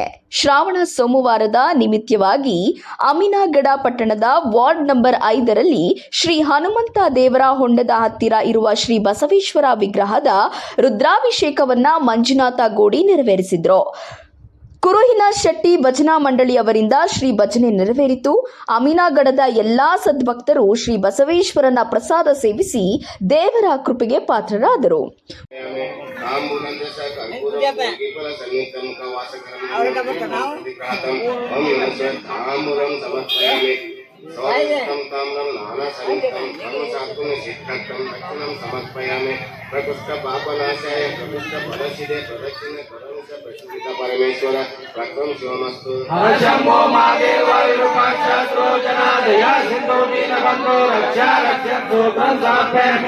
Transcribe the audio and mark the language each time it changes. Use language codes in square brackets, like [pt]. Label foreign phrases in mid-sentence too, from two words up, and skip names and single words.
[kn] ಶ್ರಾವಣ ಸೋಮವಾರದ ನಿಮಿತ್ತವಾಗಿ ಅಮೀನಗಡ ಪಟ್ಟಣದ ವಾರ್ಡ್ ನಂಬರ್ 5ರಲ್ಲಿ ಶ್ರೀ ಹನುಮಂತ ದೇವರ ಹೊಂಡದ ಹತ್ತಿರ ಇರುವ ಶ್ರೀ ಬಸವೇಶ್ವರ ವಿಗ್ರಹದ ರುದ್ರಾಭಿಷೇಕವನ್ನ ಮಂಜುನಾಥ ಗೋಡಿ ನೆರವೇರಿಸಿದ್ರು. ಕುರುಹಿನ ಶೆಟ್ಟಿ ಭಜನಾ ಮಂಡಳಿಯವರಿಂದ ಶ್ರೀ ಭಜನೆ ನೆರವೇರಿತು. ಅಮೀನಗಡದ ಎಲ್ಲಾ ಸದ್ಭಕ್ತರು ಶ್ರೀ ಬಸವೇಶ್ವರನ ಪ್ರಸಾದ ಸೇವಿಸಿ ದೇವರ ಕೃಪೆಗೆ ಪಾತ್ರರಾದರು. [sa] प्रकृष्ट पापनाशाय प्रकृष्ट फलसिदे प्रदक्षिणे परमेश्वर प्रक्रम शिवमस्तु शंभो महादेव विरूपाक्षो जनादया सिंधु दीनबंधो रक्षा रक्षन्तु ग्रंथापे